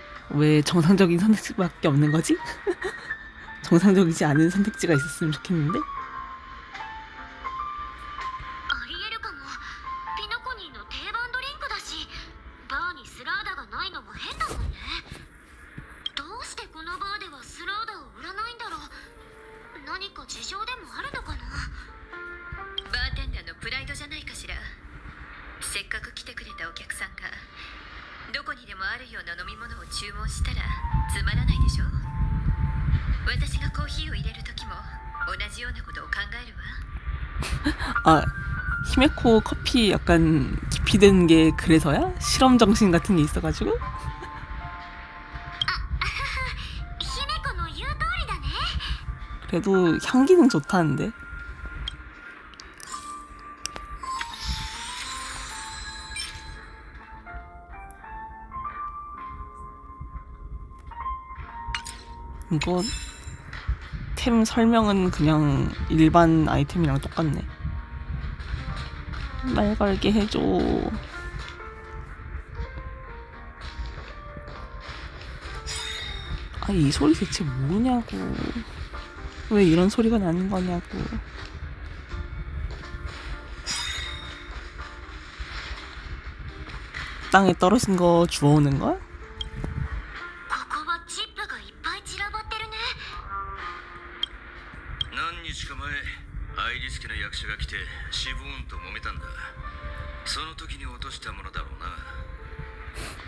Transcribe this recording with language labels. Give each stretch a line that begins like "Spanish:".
Korean: 왜 정상적인 선택지밖에 없는 거지? 정상적이지 않은 선택지가 있었으면 좋겠는데?
Japanese: ありえるかも。ピノコニーの定番ドリンクだし、バーにスラーダがないのも変だもんね。どうしてこのバーではスラーダを売らないんだろう。何か事情でもあるのかな。バーテンダーのプライドじゃないかしら。せっかく来てくれたお客さんがどこにでもあるような飲み物を注文したらつまらないでしょ。私がコーヒーを入れる時も同じようなことを考えるわ。
Korean: 아, 히메코 커피 약간 기피된 게 그래서야? 실험 정신 같은 게 있어가지고?
Japanese: 姫子の言う通りだね。
Korean: 그래도 향기는 좋다는데. 이거 템 설명은 그냥 일반 아이템이랑 똑같네. 말 걸게 해줘. 아, 이 소리 대체 뭐냐고. 왜 이런 소리가 나는 거냐고. 땅에 떨어진 거 주워오는 거야?
Japanese: ここはチップがいっぱい散らばってるね。何日か前アイリス家の役者が来てシボーンと揉めたんだ。その時に落としたものだろうな。